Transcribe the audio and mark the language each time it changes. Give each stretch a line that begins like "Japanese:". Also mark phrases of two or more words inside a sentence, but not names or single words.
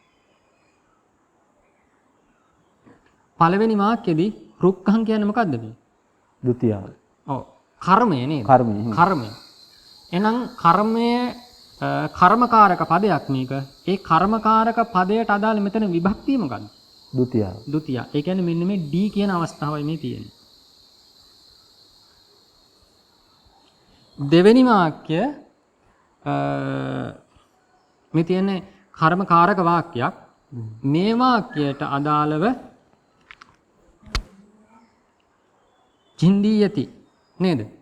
Sinhala: පළවෙනි වාක්‍යෙදී රුක්ඛං කියන්නේ මොකද්ද මේ? ဒုတိ ය. ඔව්. කර්මය නේද? කර්මය. එහෙනම් කර්මය කර්මකාරක පදයක් මේක. ඒ කර්මකාරක පදයට අදාළ මෙතන විභක්තිය මොකද්ද? ဒုတိ ය. ဒုတိ ය. ඒ කියන්නේ මෙන්න මේ D කියන අවස්ථාවයි මේ තියෙන්නේ. දෙවෙනි වාක්‍ය මේ තියෙන්නේ කර්මකාරක වාක්‍යයක්. මේ වාක්‍යයට අදාළව චින්දීයති නේද?